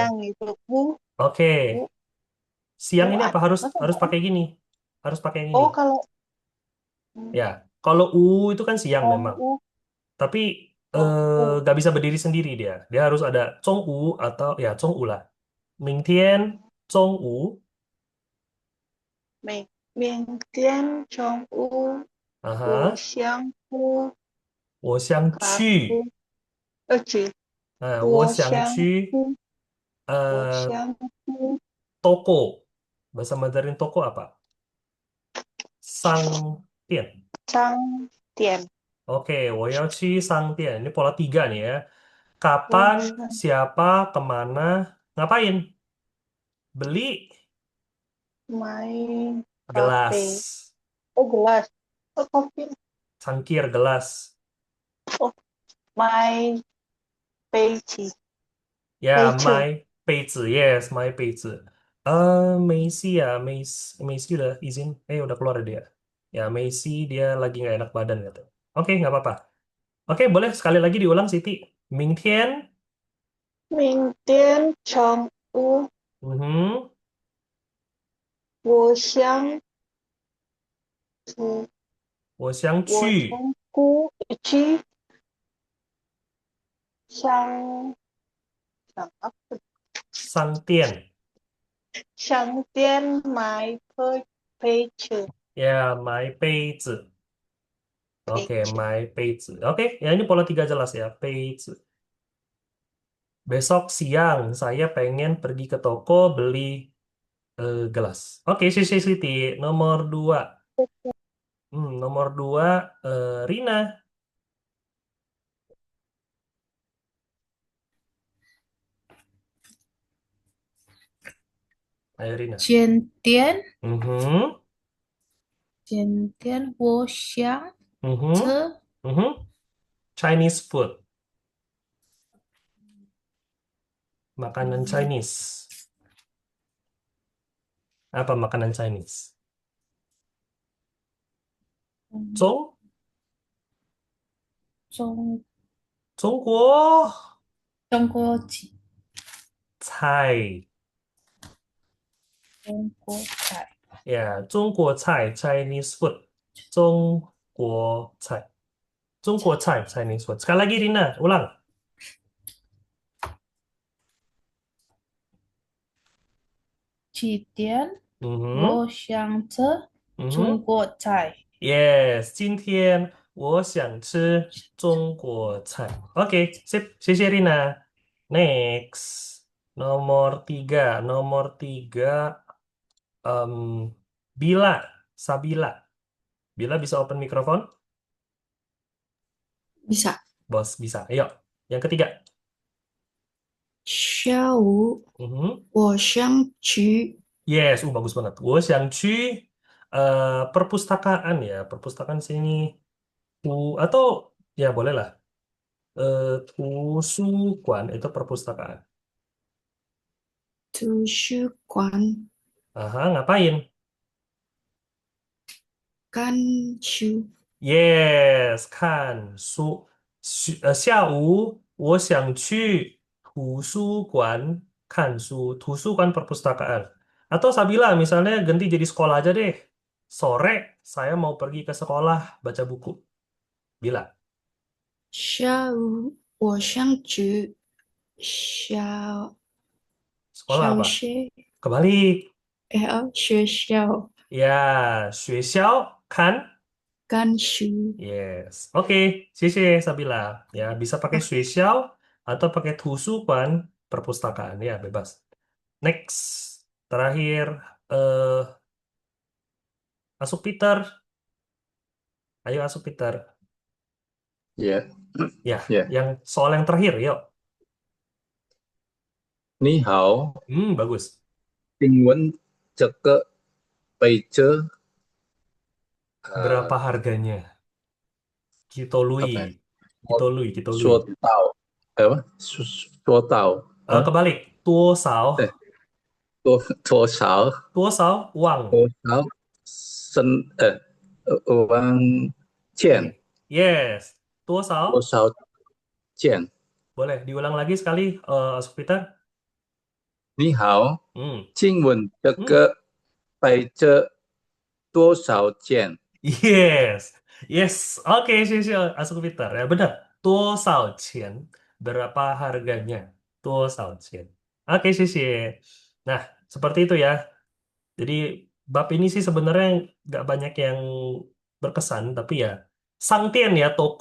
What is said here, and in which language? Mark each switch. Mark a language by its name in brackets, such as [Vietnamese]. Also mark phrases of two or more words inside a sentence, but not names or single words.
[Indonesian] siang gitu. Oke. Bu, Siang ini apa harus masa harus enggak? pakai gini? Harus pakai yang ini. Oh, kalau Ya, kalau U itu kan siang memang. oh, Tapi oh, nggak bisa berdiri sendiri dia. Dia harus ada [Chinese] 中午 [Indonesian] atau ya [Chinese] 中午 [Indonesian] lah. [Chinese] 明天 Zhong U. 明天中午我 Aha. 想不我想咖去。啡，去，我我想想去去，我 eh, 想去 [Indonesian] toko. Bahasa Mandarin toko apa? [Chinese] Sang 商店， Oke, 我要去商店. [Indonesian] Ini pola 3 nih ya. [Chinese] 我 [Indonesian] Kapan, [Chinese] 想 [Indonesian] siapa, kemana, ngapain? Beli [Chinese] 买咖啡， [Indonesian] gelas, gelas, kopi, cangkir gelas. [Chinese] 买杯子， [Indonesian] Ya, [Chinese] 杯子， [English] my 杯子, yes, my 杯子. [Indonesian] Messi ya, Messi udah izin. Udah keluar dia. Ya, Messi dia lagi nggak enak badan gitu. Oke, nggak apa-apa. Oke, boleh sekali lagi diulang, Siti. [Chinese] 明天, 明天中午 mhm, 我想去，我想我去想去商商店. 商店买杯子， [Indonesian] Ya, my 杯子. Oke, [Chinese] 杯子。 [English] my 杯子. [Indonesian] Oke, ya ini pola 3 jelas ya. [Chinese] 杯子. [Indonesian] Besok siang saya pengen pergi ke toko beli gelas. Oke, Sisi Siti. Nomor 2. Nomor 2, Rina. Ayo Rina. [Chinese] 前天， Mhm, 前天我想 mhm, 吃 [Indonesian] mhm. [English] Chinese food. [Indonesian] Makanan Chinese. Apa makanan Chinese? [Chinese] 中中中国中国菜。中国菜， Ya, 中国菜 [English] Chinese food. [Chinese] 中国菜 [English] Chinese food. [Indonesian] Sekali lagi Rina, ulang. [Chinese] 几点？嗯哼，我想吃嗯哼。中国菜。 Yes，今天我想吃中国菜。 [Indonesian] Oke, sip. [Chinese] 谢谢 Rina. [Indonesian] Next, nomor tiga, em, Bila, Sabila. Bila bisa open mikrofon? Bisa. Bos, bisa. Ayo, yang ketiga. [Chinese] 下午 Mhm. 我想去 [Indonesian] Yes, bagus banget. [Chinese] 我想去 [Indonesian] perpustakaan ya. Perpustakaan sini. Atau ya boleh lah. 图书馆 itu perpustakaan. [Chinese] 图书馆 [Indonesian] Aha, ngapain? [Chinese] 看书。 Yes, 下午我想去图书馆看书. [Indonesian] Tusukan perpustakaan. Atau Sabila misalnya ganti jadi sekolah aja deh. Sore saya mau pergi ke sekolah baca buku. Bila, [Chinese] 下午我想去小 [Indonesian] sekolah [Chinese] 小 [Indonesian] apa? [Chinese] 学 [Indonesian] Kebalik. [Chinese] 学校 [Indonesian] Ya, 学校 kan? [Chinese] 看书。 [Indonesian] Yes. Oke, 谢谢 Sabila. Ya, bisa pakai 学校 atau pakai 图书馆 perpustakaan ya, bebas. Next. Terakhir eh masuk Peter. Ayo masuk Peter. Ya, Ya, ya. yang soal yang terakhir, yuk. [Chinese] 你好， [Indonesian] Bagus. [Chinese] 请问这个杯子 [Indonesian] Berapa 呃 harganya? Kita lui. apa ya? Kita lui, kita lui. [Chinese] 说到apa? 说到 [Indonesian] Kebalik. 多少？ [Chinese] eh 多少多少 uang? 多少生万件 Yes. 多少？多少件？ [Indonesian] Boleh diulang lagi sekali, Masuk Peter. [Chinese] 你好， Hmm. 请问这 Hmm. 个杯子多少件？ [English] Yes, yes. [Indonesian] Oke, sih, masuk Peter. Ya benar. [Chinese] 多少钱? [Indonesian] Berapa harganya? [Chinese] 多少钱? [Indonesian] Oke, sih. Nah, seperti itu ya. Jadi bab ini sih sebenarnya nggak banyak yang berkesan, tapi ya Sangtian ya toko.